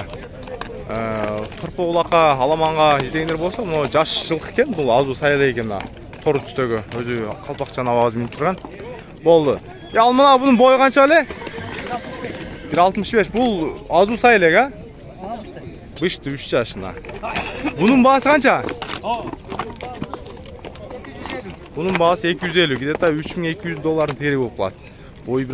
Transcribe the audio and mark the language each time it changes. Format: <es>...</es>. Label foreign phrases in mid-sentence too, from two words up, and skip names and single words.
<ky>Турпу улакка, аламанга издегендер болсо, мына жаш жылкы экен, бул азуу сайла экен мына. Тору түстөгү өзү калпакчан абагы минип турган. Болду. Ал мына бунун бою канча эле? 1.65. Бул азуу сайла эле, а? Бышты 3 жашында. Бунун баасы канча? Бунун баасы 250.</ky> <kk>Где-то 3200 доллардың тери болып қалады.</kk>